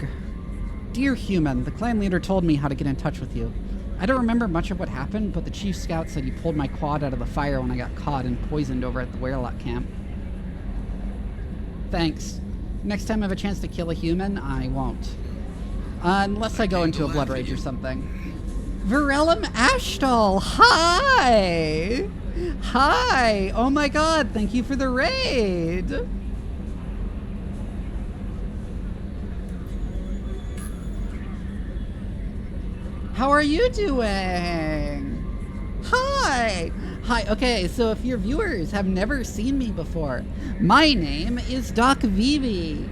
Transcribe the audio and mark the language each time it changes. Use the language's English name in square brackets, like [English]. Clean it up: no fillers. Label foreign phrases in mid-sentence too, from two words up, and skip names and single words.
[English] Dear human, the clan leader told me how to get in touch with you. I don't remember much of what happened, but the chief scout said he pulled my quad out of the fire when I got caught and poisoned over at the Werlock camp. Thanks. Next time I have a chance to kill a human, I won't. Unless I go into a blood rage or something. Virellum Ashtal, hi! Hi! Oh my god, thank you for the raid! How are you doing? Hi! Hi, okay, so if your viewers have never seen me before, my name is Doc Vivi.